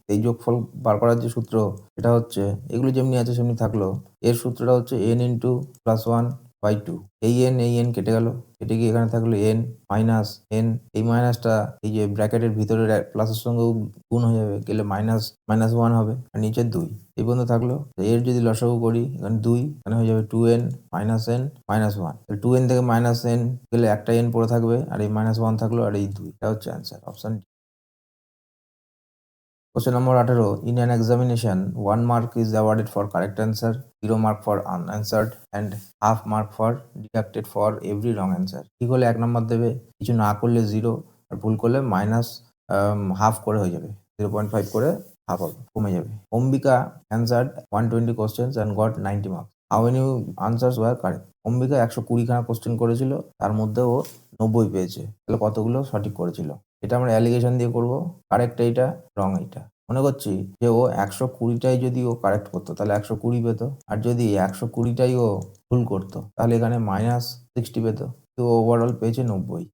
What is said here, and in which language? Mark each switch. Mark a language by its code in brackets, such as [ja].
[bn] এই যোগফল বার করার যে সূত্র এটা হচ্ছে, এগুলো যেমনি আছে সেমনি থাকলো, এর সূত্রটা হচ্ছে n ইন্টু +1/2, এই n কেটে গেল, কেটে গিয়ে এখানে থাকলো n মাইনাস n, এই মাইনাসটা এই যে ব্র্যাকেটের ভিতরের প্লাসের সঙ্গেও গুণ হয়ে যাবে, গেলে -1 হবে, আর নিচে 2 এই পর্যন্ত থাকলো। এর যদি লসাগু করি, এখানে 2, এখানে হয়ে যাবে 2n -n -1, 2n থেকে -n গেলে একটা n পড়ে থাকবে, আর এই -1 থাকলো, আর এই 2, এটা হচ্ছে answer, option D. [en] Question number 18, in an examination 1 mark is awarded for correct answer, 0 mark for unanswered and half mark for deducted for every wrong answer. [bn] ঠিক হলে 1 নম্বর দেবে, কিছু না করলে 0, আর ভুল করলে হাফ করে হয়ে যাবে, 0.5 করে হাফ হবে, কমে যাবে। [en] Ambika answered 120 questions and got 90 marks. How many answers were correct? [bn] Ambika 120খানা question করেছিল, তার মধ্যে ও 90 পেয়েছে, তাহলে কতগুলো সঠিক করেছিল। এটা আমরা অ্যালিগেশন দিয়ে করব, কারেক্ট এইটা, রং এইটা। মনে করছি যে ও 120টাই যদি ও কারেক্ট করতো তাহলে 120 পেত, আর যদি 120টাই ও ভুল করতো তাহলে এখানে -60 পেত, তো ওভারঅল পেয়েছে 90।